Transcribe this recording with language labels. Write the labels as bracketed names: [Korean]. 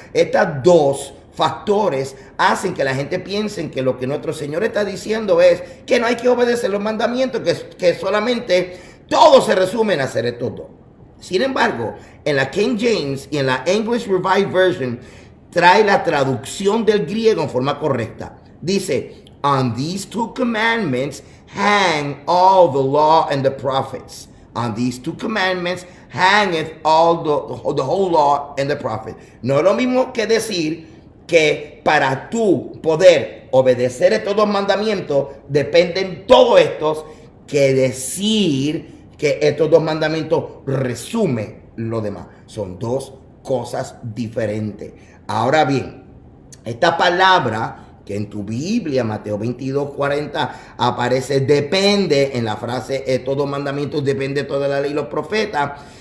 [Spanish] Estas dos factores hacen que la gente piense que lo que nuestro Señor está diciendo es que no hay que obedecer los mandamientos, que solamente todo se resume en hacer estos dos. Sin embargo, en la King James y en la English Revised Version trae la traducción del griego en forma correcta. [English] Dice, on these two commandments hang all the law and the prophets. On these two commandments hangeth all the whole law and the prophets. [Spanish] No es lo mismo que decir que para tú poder obedecer estos dos mandamientos dependen todos estos, que decir que estos dos mandamientos resumen lo demás. Son dos cosas diferentes. Ahora bien, esta palabra que en tu Biblia, Mateo 22:40, aparece depende en la frase estos dos mandamientos depende toda la ley y los profetas.